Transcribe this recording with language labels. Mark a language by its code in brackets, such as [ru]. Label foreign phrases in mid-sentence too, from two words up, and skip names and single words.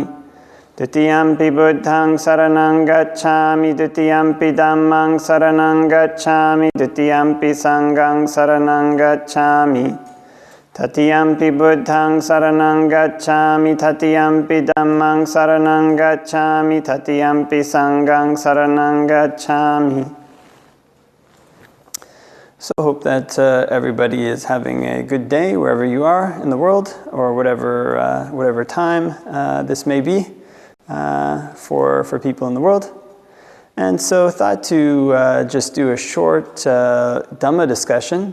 [pi] Dutiyampi Buddhaṃ saranang gacchāmi, Dutiyampi Dhammāṃ saranang gacchāmi, Dutiyampi Saṅghāṃ saranang gacchāmi. Tatiyampi Buddhaṃ saranang gacchāmi, Tatiyampi Dhammāṃ saranang gacchāmi, Tatiyampi Saṅghāṃ saranang gacchāmi. [en] So I hope that everybody is having a good day wherever you are in the world, or whatever time this may be for people in the world. And so I thought to just do a short Dhamma discussion.